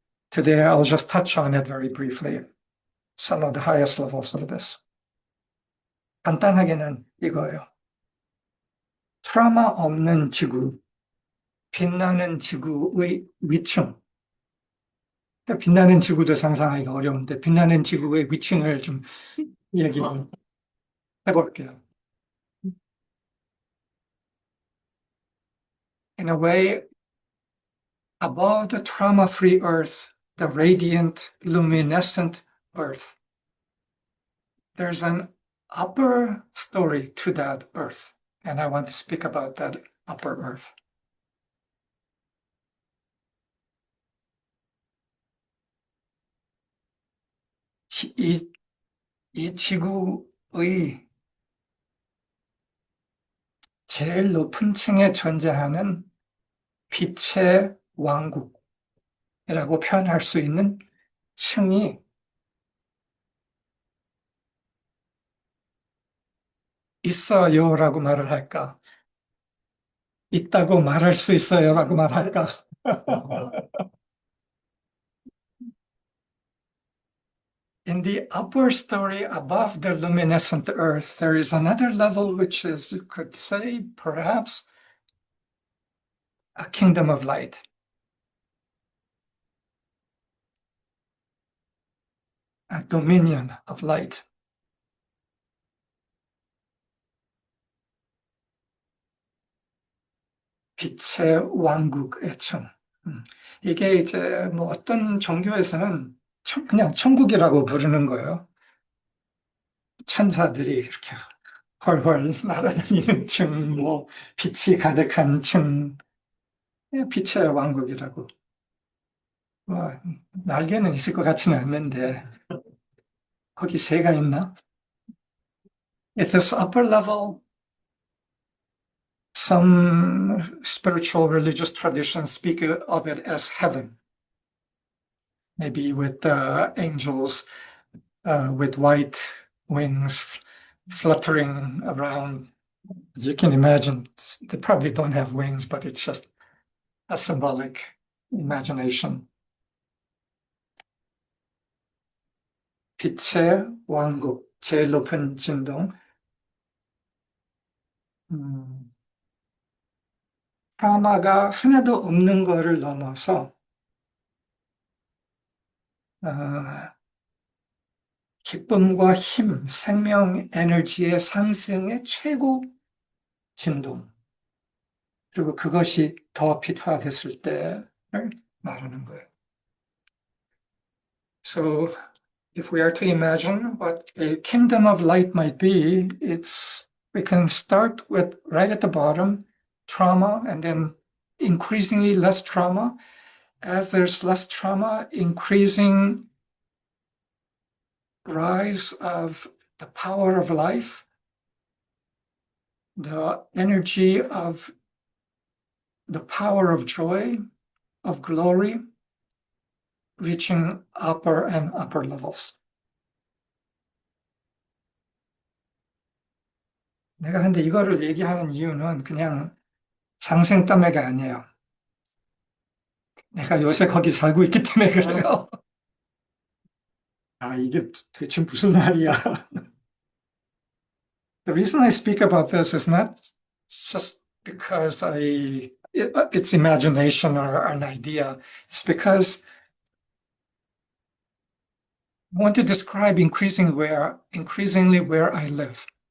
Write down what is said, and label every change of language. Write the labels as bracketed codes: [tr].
[en] Today I'll just touch on it very briefly. Some of the highest levels of this. [ko] 간단하게는 이거예요. 트라우마 없는 지구, 빛나는 지구의 위층. 그러니까 빛나는 지구도 상상하기가 어려운데, 빛나는 지구의 위층을 좀 얘기를 해볼게요. [en] In a way, above the trauma-free Earth, the radiant, luminescent Earth, there's an upper story to that Earth. And I want to speak about that upper Earth. [ko] 이, 이 지구의 제일 높은 층에 존재하는 빛의 왕국이라고 표현할 수 있는 층이 있어요라고 말을 할까? 있다고 말할 수 있어요라고 말할까? [en] In the upper story above the luminescent earth, there is another level which is, you could say, perhaps a kingdom of light. A dominion of light. [ko] 빛의 왕국의 층. 이게 이제 뭐 어떤 종교에서는 그냥 천국이라고 부르는 거예요. 천사들이 이렇게 훨훨 날아다니는 층, 뭐 빛이 가득한 층, 빛의 왕국이라고. 뭐 날개는 있을 것 같지는 않는데 거기 새가 있나? [en] At this upper level, some spiritual religious traditions speak of it as heaven, maybe with angels with white wings fluttering around. You can imagine they probably don't have wings, but it's just a symbolic imagination. [ko] 빛의 왕국, 제일 높은 진동. 음, 프라마가 하나도 없는 거를 넘어서 어, 기쁨과 힘, 생명, 에너지의 상승의 최고 진동. 그리고 그것이 더 빛화됐을 때를 말하는 거예요. [en] So if we are to imagine what a kingdom of light might be, we can start with right at the bottom, trauma, and then increasingly less trauma. As there's less trauma, increasing rise of the power of life, the energy of the power of joy, of glory, reaching upper and upper levels. [ko] 내가 근데 이거를 얘기하는 이유는 그냥 상생담회가 아니에요. 내가 요새 거기 살고 있기 때문에 그래요. 아, 이게 대체 무슨 말이야. [en] The reason I speak about this is not just because it's imagination or an idea. It's because I want to describe increasingly where I live.